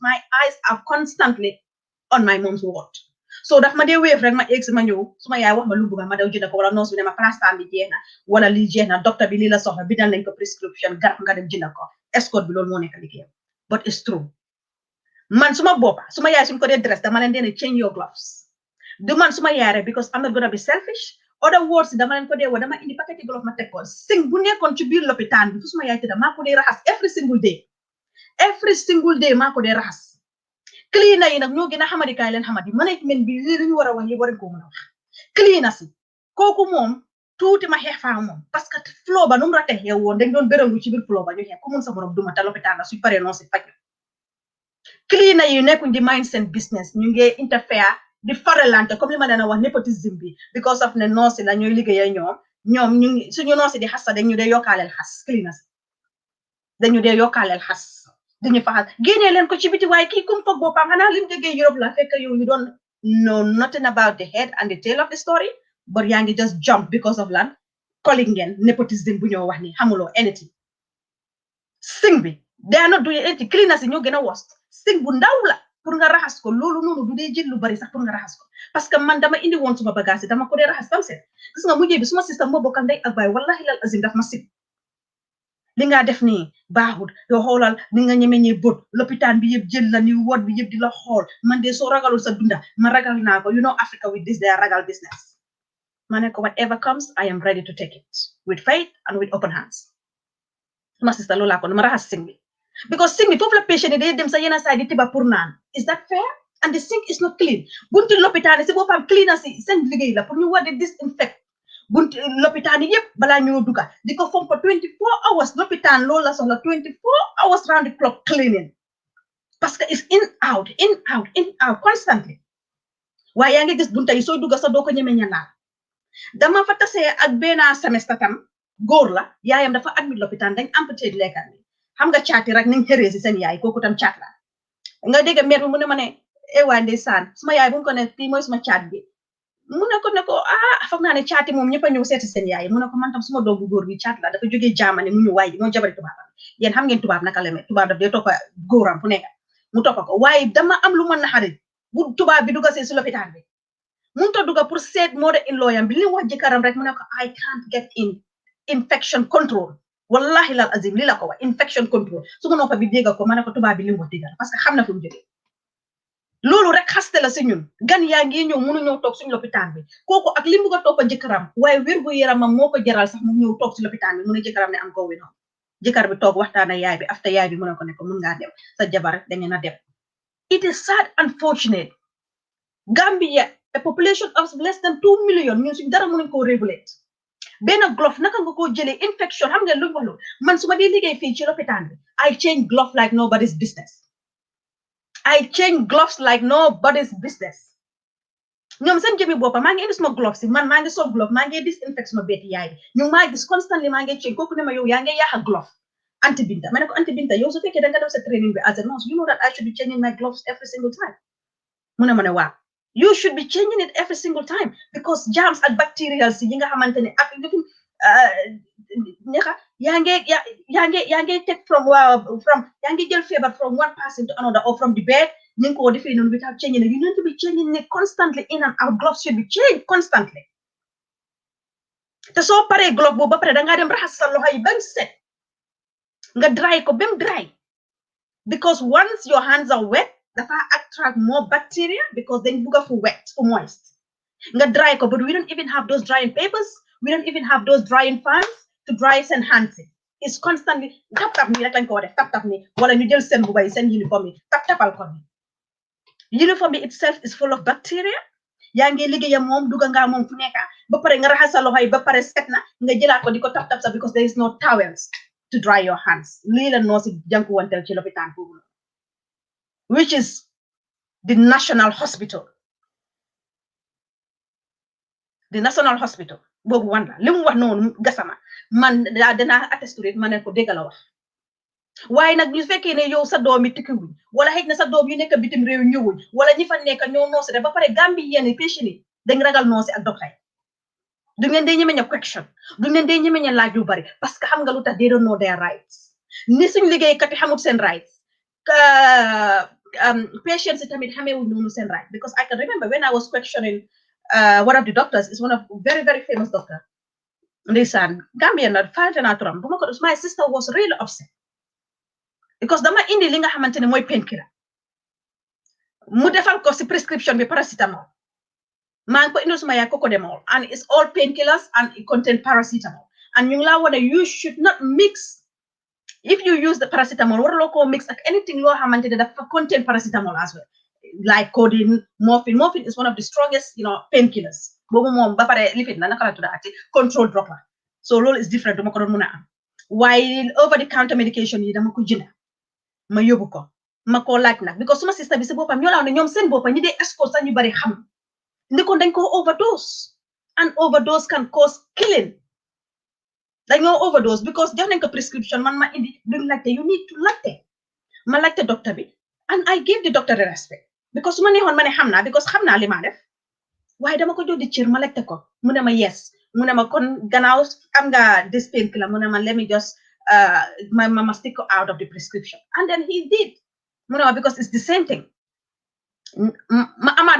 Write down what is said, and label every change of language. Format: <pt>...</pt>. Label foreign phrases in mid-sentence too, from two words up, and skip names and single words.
<en>my eyes are constantly on my mom's ward so</en> <wo>daf ma dee wéef rek ma egg si ma ñëw su ma yaay wax ma lu bëgg ma daw jënd ko wala nurse bi ne ma plastan bi jeex na wala lii jeex na docteur bi lii la soxla bindal nañ ko prescription garab nga dem jënd ko escort bi loolu moo nekk liggéeyam</wo> <en>but it's true</en> <wo>man suma boppa suma yaay suñ ko dee dress dama leen dee ne</wo> <en>change your gloves</en> <wo>du man suma yaay rek</wo> <en>because I'm not gonna be selfish other words</en> <wo>dama leen ko dee woo dama indi paquet glove ma teg ko sing bu nekkoon ci biir lopitaan bi fu suma yaay tëdda maa ko dee raxas</wo> <en>every single</en> <wo>day maa ko dee raxas cleaner yi nag ñoo gën a xamadi kaay leen xamadi management bi lii lu ñu war a wax yi waruñ koo mën a wax cleaner si kooku moom tuuti ma xeex faa moom parce que flow ba nu mu rate xew woon dañ doon bérangu ci biir flow ba ñu xeex ku mun sa borom duma te lopitaan la suñ paree noonu si faj cleaner yi nekkuñ di mind seen business ñu ngi interfere di faralante comme li ma leen a wax népotisme bi</wo> <en>because of</en> <wo>ne noosi la ñooy liggéey ñoom ñu ngi suñu noosi di xas sax dañu dee yokkaaleel xas cleaner si dañu dee yokkaaleel xas dañu faxal génnee leen ko ci biti waaye kii kum foog boppam xanaa lim déggee Europe la fekk yow</wo> <en>you don't know nothing about the head and the tail of the story</en> <wo>but yaa ngi</wo> <en>just jump because of</en> <wo>lan calling ngeen nepotism bu ñoo wax ni xamuloo anything sing bi</wo> <en>they are not doing anything</en> <wo>cleaners yi ñoo gën a worst sing bu ndaw la pour nga raxas ko loolu noonu du dee jël lu bari sax pour nga raxas ko</wo> <fr>parce que</fr> <wo>man dama indi woon suma bagage dama ko dee raxas tam seet gis nga mujjee bi suma système moo bokkal ndey ak baay</wo> <ar>wallahi lal azim</ar> <wo>daf ma sib li nga def nii baaxul yow xoolal ni nga ñemeñee bët lopitaan bi yëpp jël la ni wot bi yëpp di la xool man de soo ragalul sa dunda ma ragal naa ko</wo> <en>you know Africa with this they are</en> <wo>ragal business ma ne ko</wo> <en>whatever comes I am ready to take it with faith and with open hands</en> <wo>ma sister loolu laa ko ma raxas sing bi because sing bi foofu la patient yi day dem sa yenn saa di tiba pour naan</wo> <en>is that fair and the sink is not clean</en> <wo>bunti lopitaan si boppam cleaner si seen liggéey la pour ñu war di disinfect bunti lopitaan yëpp balaa ñoo duga di ko fomp 24 hours lopitaan loolu la soxla</wo> <en>24 hours round the clock cleaning</en> <fr>parce que</fr> <en>it's in out constantly</en> <wo>waaye yaa ngi gis bunta yi sooy duga sax doo ko ñeme ñalaal dama fa tasee ak benn semestre tam góor la yaayam dafa admit lopitaan dañ amputé lekkat bi xam nga caati rek niñ xëree si seen yaay kooku tam caat la nga dégg meer bi mu ne ma ne waa ndeysaan suma yaay bu mu ko ne kii mooy suma caat bi mu ne ko foog naa ne caati moom ñëpp a ñëw seeti seen yaay mu ne ko man tam suma doom bu góor bi caat la dafa jógee Jamano mu ñu waay ji moo jabari tubaab yéen xam ngeen tubaab naka la mel tubaab daf dee toppa góoram fu nekk mu toppa ko waaye dama am lu mën na xarit bu tubaab bi duga see si lopitaan bi mun ta duga pour seet moo de in looyam bi li wax jëkkëram rek mu ne ko</wo> <en>I can't get in infection control</en> <ar>wallahi lal azim</ar> <wo>li la ko wax</wo> <en>infection control</en> <wo>su ma noppa bi dégg ko ma ne ko tubaab bi li mu wax dégg</wo> <fr>parce que</fr> <wo>xam na fu mu jógee loolu rek xaste la si ñun gan yaa ngi ñëw mënu ñëw toog suñu lopitaan bi kooku ak li mu nga toppa jëkkëram waaye wér gu yaramam moo ko jaral sax mu ñëw toog si lopitaan bi mu ne jëkkëram ne am ko wi noonu jëkkër bi toog waxtaan ak yaay bi after yaay bi mu ne ko mun ngaa dem sa jabar da ngeen a dem</wo> <en>it is sad unfortunate Gambia a population of less than 2 million</en> <wo>ñun suñ dara mënuñ koo regulate benn glove naka nga koo jëlee infection xam nga lu wax loolu man su ma dee liggéey fii ci lopitaan bi</wo> <en>I change glove like nobody's business I change gloves like nobody's business</en> <wo>ñoom seen jëmi boppa maa ngi indi suma gloves si man maa ngi sol glove maa ngi disinfect suma beeti yaay bi ñu maa gis constantly maa ngi change kooku ne ma yow yaa ngi yaaxa glove anti binta ma ne ko anti binta yow su fekkee da nga def sa training bi</wo> <en>as a nurse you know that I should be changing my gloves every single time</en> <wo>mu ne ma ne waaw</wo> <en>you should be changing it every single time because germs and bacteria</en> <wo>si yi nga xamante ne ak</wo> <en>naka</en> <wo>yaa ngi</wo> <en>take from</en> <wo>yaa ngi jël feebar</wo> <en>from one person to another or from the bed</en> <wo>ñu ngi ko defee noonu</wo> <en>without changing it you need to be changing it constantly in and out gloves should be changed constantly</en> <wo>te soo paree glove boobu ba pare da ngaa dem raxas sa loxo yi ba mu set nga dry ko ba mu dry</wo> <en>because once your hands are wet</en> <wo>dafa</wo> <en>attract more bacteria because</en> <wo>dañ bugga fu wet fu moist nga dry ko</wo> <en>but we don't even have those drying papers we don't even have those drying fans to dry</en> <wo>seen hands</wo> <en>it's constantly tap</en> <wo>nii rek lañ ko def tap nii wala ñu jël seen buba yi seen uniforme yi tapal ko ni</wo> <en>uniform itself is full of bacteria</en> <wo>yaa ngi liggéeyam moom dugga ngaa moom fu nekka ba pare nga raxas sa loxo yi ba pare set na nga jëlaat ko di ko tap sa</wo> <en>because there is no towels to dry your hands</en> <wo>lii la noo si jànkuwanteel ci lopitaan boobu</wo> <en>which is the national hospital</en> <wo>boobu wan la li mu wax noonu gasama man danaa attesté ma ne ko dégg la wax waaye nag ñu fekkee ne yow sa doom yi tukkiwuñ wala xëy na sa doom yu nekk bitim réew ñëwuñ wala ñi fa nekk ñoo noosi de ba pare Gambie yenn patient yi dañ ragal noosi ak docteur du ngeen dee ñemeña question du ngeen dee ñemeña laaj yu bari</wo> <fr>parce que</fr> <wo>xam nga lu tax</wo> <en>they don't know their rights</en> <wo>ni suñ liggéeykat yi xamul seen rights patients yi tamit xameewuñ noonu seen right</wo> <en>because I can remember when I was questioning one of the doctors is one of very very</en> <wo>famous doctor ndeysaan Gambien na fàtte naa turam bu ma ko</wo> <en>my sister was really upset because</en> <wo>dama indi li nga xamante ne mooy painkiller mu defal ko si prescription bi paracetamol maa ngi ko indil suma yaay cocodamol</wo> <en>and it's all painkillers and it contain paracetamol</en> <wo>and ñu ngi laa wane</wo> <en>you should not mix if you use the paracetamol</en> <wo>waraloo koo mix ak anything loo xamante ne dafa</wo> <en>contain paracetamol as well like codeine morphine is one of the strongest painkillers</en> <wo>boobu moom ba pare lifin la naka la tuddaati</wo> <en>control drug</en> <wo>la so loolu</wo> <en>is different</en> <wo>duma ko doon mën a am waaye</wo> <en>over the counter medication</en> <wo>yi dama ko jënd ma yóbbu ko ma koo laaj nag because suma sister bi si boppam ñoo laaw ne ñoom seen boppam ñi dee escort sax ñu bari xam ndi ko dañ ko overdose</wo> <en>and overdose can cause killing</en> <wo>dañoo overdose because jox nañ ko prescription man ma indi duñ laajte</wo> <en>you need to</en> <wo>laajte ma laajte docteur bi</wo> <en>and I give the doctor the respect because</en> <wo>su ma neexoon ma ne xam naa because xam naa li ma def waaye dama ko jox di cër ma laajte ko mu ne ma yes mu ne ma kon gannaaw am nga</wo> <en>this painkiller</en> <wo>mu ne ma</wo> <en>let me just</en> <wo>ma</wo> <en>stick out of the prescription and then he did</en> <wo>mu ne ma</wo> <en>because it's the same thing</en> <wo>ma amaat</wo>